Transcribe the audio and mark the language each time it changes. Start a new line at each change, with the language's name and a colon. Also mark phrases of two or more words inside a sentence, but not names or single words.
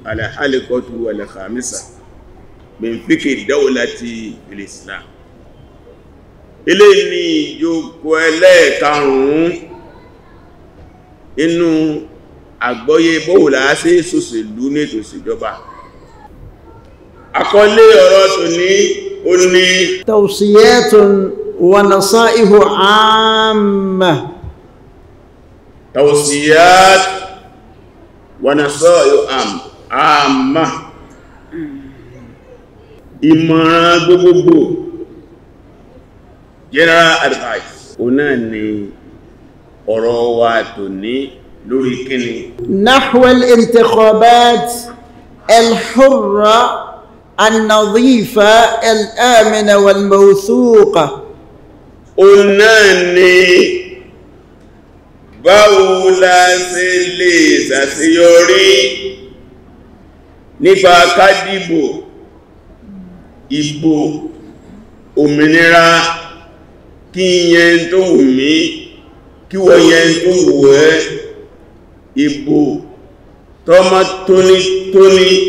Arabic: الحلقة الخامسة من فقه دولة الإسلام.
Yoruba: Ilé ní ìjókòó ẹlẹ́ẹ̀karùn-ún inú àgbọ́yé bóòlà sí ìṣòṣèlú ní ètò ìṣèjọba. Àkọlé ọ̀rọ̀ tòní ó ní
Arabic: توصيات ونصائح عامة. توصيات ونصائح عامة.
Yoruba: Ìmọ̀ràn gbogbogbò,
English: general advice.
Yoruba: Ó náà ni ọ̀rọ̀ wa tòní lórí kíni.
Arabic: نحو الانتخابات الحرة النظيفة الأمينة والموثوقة.
Yoruba: Ó náà ni báwo la ṣe lè ṣàṣeyọrí nípa ká dìbò ìbò òmìnira, kí yẹn tó wù mí, kí wọ́n yẹn tó wù ẹ́, ìbò tọ́mọ tónítóní,